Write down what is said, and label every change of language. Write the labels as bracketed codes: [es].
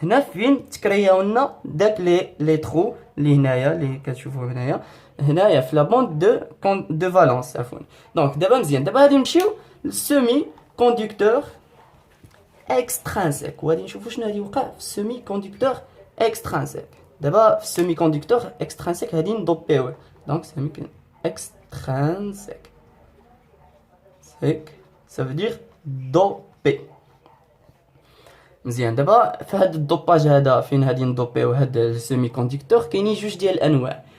[ar] هنا فين تكرياو لنا داك لي ترو اللي هنايا اللي كتشوفوا هنايا في [fr] لا بوند دو فالونس [ar] عفوا. دونك دابا مزيان، دابا غادي نمشيو للسيمي كوندكتور اكسترانسيك، وغادي نشوفوا شنو غادي يوقع في السيمي كوندكتور اكسترانسيك. دابا في السيمي كوندكتور اكسترانسيك غادي ندوبيوه. [fr] دونك سيمي اكسترانسيك ça veut dire doper. [ar] مزيان، دابا في هاد الدوباج هذا فين غادي ندوبيو هاد السيمي كوندكتور كاينين جوج ديال الانواع.